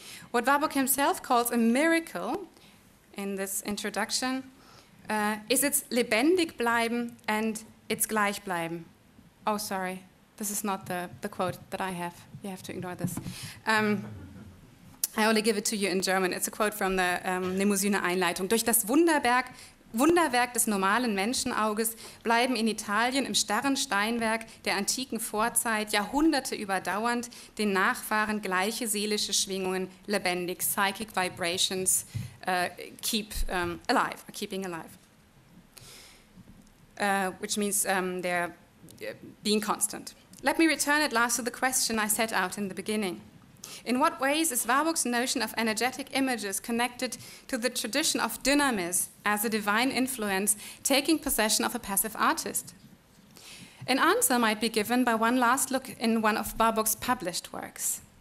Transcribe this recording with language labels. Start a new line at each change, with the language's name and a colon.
English: What Warburg himself calls a miracle in this introduction is its lebendig bleiben and its Gleichbleiben. Oh, sorry, this is not the quote that I have. You have to ignore this. I only give it to you in German. It's a quote from the Mnemosyne-Einleitung.
German: Durch das Wunderwerk des normalen Menschenauges bleiben in Italien im starren Steinwerk der antiken Vorzeit Jahrhunderte überdauernd den Nachfahren gleiche seelische Schwingungen lebendig,
English: psychic vibrations keeping alive, which means they're being constant. Let me return at last to the question I set out in the beginning. In what ways is Warburg's notion of energetic images connected to the tradition of dynamis as a divine influence taking possession of a passive artist? An answer might be given by one last look in one of Warburg's published works.